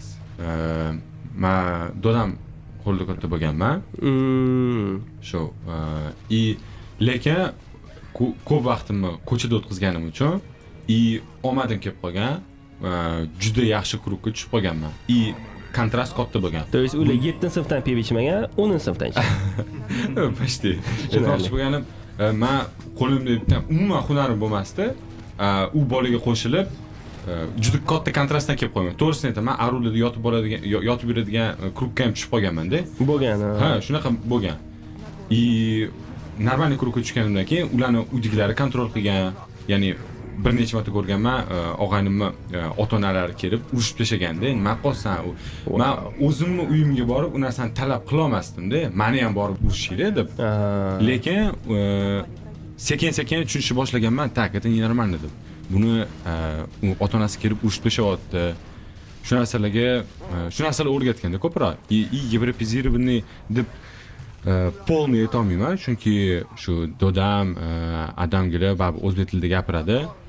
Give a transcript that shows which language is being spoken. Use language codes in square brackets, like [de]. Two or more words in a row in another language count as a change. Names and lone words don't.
[uz] Men dodam qo'lda katta bo'lganman. Shu lekin ko'p vaqtimni ko'chada o'tkazganim uchun omadim kelib qolgan, juda yaxshi klubga tushib qolganman. Kontrast katta bo'lgan. [ru] То есть [uz] ular 7-sinfdan pivo ichmagan, 10-sinfdan ichgan. [ru] Почти. [uz] Aytmoqchi bo'lganim, men qo'limda bitta umuman hunarim bo'lmasdi. U bolaga qo'shilib juda katta kontrastdan kelib qolgan. To'g'risini aytaman, Arulada yotib yuradigan klubga ham tushib qolganman-da. Bo'lgan. Shunaqa bo'lgan. Normal klubga tushganimdan keyin ularni uydagilar kontrol qilgan, ya'ni bir necha marta ko'rganman, og'aynimni ota-onalari kelib urushib tashlaganda, nima qolsan, men o'zimni uyimga borib u narsani talab qila olmasdim-da, meni ham borib urishinglar deb. Lekin sekin-sekin tushunishni boshlaganman, tak, [ru] это ненормально deb. [uz] Buni ota-onasi kelib urushib tashlayapti. Shu narsalar o'rgatganda ko'proq. Европезированный deb polni aytolmayman, chunki shu dodam, adamgilar baribir o'zbek tilida gapiradi.